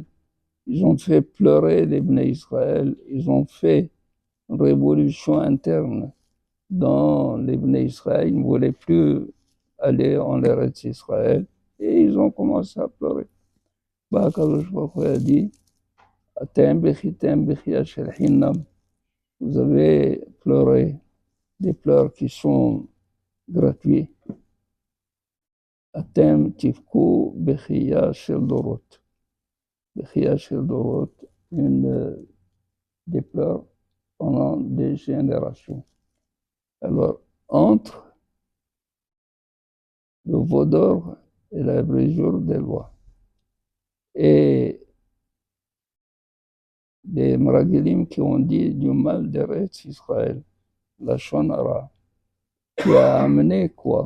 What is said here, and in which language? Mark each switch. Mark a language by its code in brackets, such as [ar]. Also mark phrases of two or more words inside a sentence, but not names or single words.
[fr] Ils ont fait pleurer les Bnei Israël. Ils ont fait une révolution interne dans les Bnei Israël. Ils ne voulaient plus aller en Eretz Israël. Et ils ont commencé à pleurer. Akadosh Baruch Hu a dit, [he] אתם בכיתם בכיה של חינם. [fr] Vous avez pleuré des pleurs qui sont gratuits. [he] אתם תבכו בכיה של דורות. בכיה של דורות, [fr] des pleurs pendant des générations. Alors, entre le veau d'or et la brisure des lois. Et les Meragelim qui ont dit du mal d'Eretz Israël, la Shonara, qui a amené quoi?